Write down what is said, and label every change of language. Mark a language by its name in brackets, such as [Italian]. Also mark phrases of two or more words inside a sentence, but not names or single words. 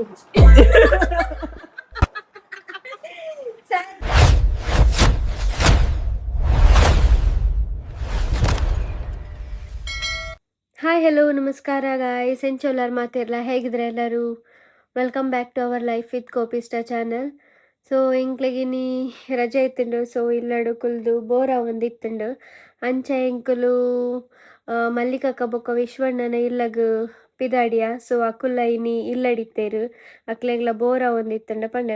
[English] hi hello [Tulu] ನಮಸ್ಕಾರ ಗಾಯ್ಸ್ ಎಂಚೋಲಾರ್ ಮಾತಿರಲ್ಲ [Kannada] ಹೇಗಿದ್ರೆ ಎಲ್ಲರೂ [English] welcome back to our life with Kopista channel. [Tulu] ಸೊ ಇಂಕ್ಲೆಗಿನಿ ರಜೆ ಇತ್ತುಂಡು. ಸೊ ಇಲ್ಲಡು ಕುಲ್ದು ಬೋರ ಒಂದಿತ್ತುಂಡು ಅಂಚ ಎಂಕುಲು ಮಲ್ಲಿಕಕ್ಕ ಬೊಕ್ಕ ವಿಶ್ವಣ್ಣನ ಇಲ್ಲಗ್ ಪಿದಾಡಿಯ. ಸೊ ಅಕುಲ್ಲ ಇನಿ ಇಲ್ಲಡಿತ್ತೇರು ಅಕ್ಲೆಗ್ಲ ಬೋರ ಒಂದಿತ್ತುಂಡ ಪಂಡ.